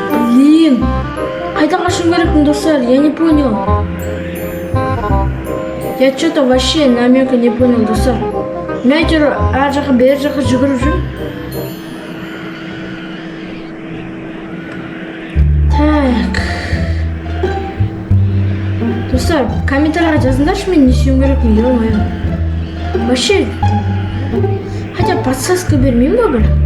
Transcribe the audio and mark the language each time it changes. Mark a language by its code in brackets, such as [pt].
[kk] Блин. Қайда қашуым керекпін, достар? [ru] Я не понял. Я что-то вообще намека не понял, достар. [kk] Мен әйтеуір әр жаққа, бер жаққа жүгіріп жүрмін. [ru] Так. [kk] Достар, комментарийға жазыңдаршы, мен не істеуім керекпін, ё-моё. [ru] Вообще, хотя подсказка [kk] бермеймін ба бір?